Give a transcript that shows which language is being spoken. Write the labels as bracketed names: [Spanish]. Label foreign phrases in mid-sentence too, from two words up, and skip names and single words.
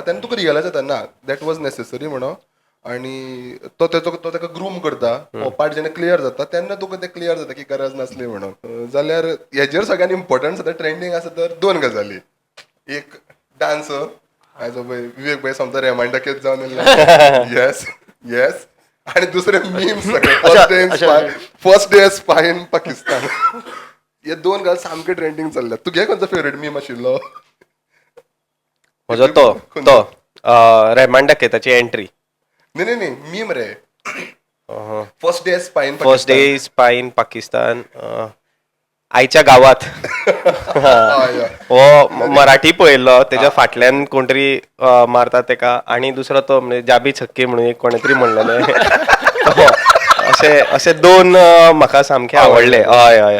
[Konkani] तेन्ना तुका रियलायज जाता ना [English] that was necessary [Konkani] म्हणून आनी तो ताका ग्रूम करता हो पार्ट जेन्ना क्लियर जाता तेन्ना तुका तें क्लियर जाता की गरज नासली म्हणून जाल्यार हेजेर सगळ्यांत इम्पॉर्टंट सद्या ट्रेंडींग आसा तर 2 गजाली एक डान्स आयज पळय विवेक भाई समजा रेमांडकेत जावन [English] yes yes [Konkani] आणि दुसरे मीम्स सगळे फर्स्ट डे स्पाय इन पाकिस्तान हे 2 गजाल सामके ट्रेंडींग चल्ल्यात तुगे खंयचो फेवरेट मीम आशिल्लो म्हजो तो रेहमान डकेताची एंट्री नाही नाही मीम रे फर्स्ट डे स्पाय इन फर्स्ट डे स्पाय इन पाकिस्तान आयच्या गावात हो मराठी पळयल्लो तेच्या फाटल्यान कोण तरी मारता तेका आणि दुसरो तो म्हणजे जाबी छक्के म्हणून एक कोणे तरी म्हणलेले अशे 2 म्हाका सामके आवडले हय हय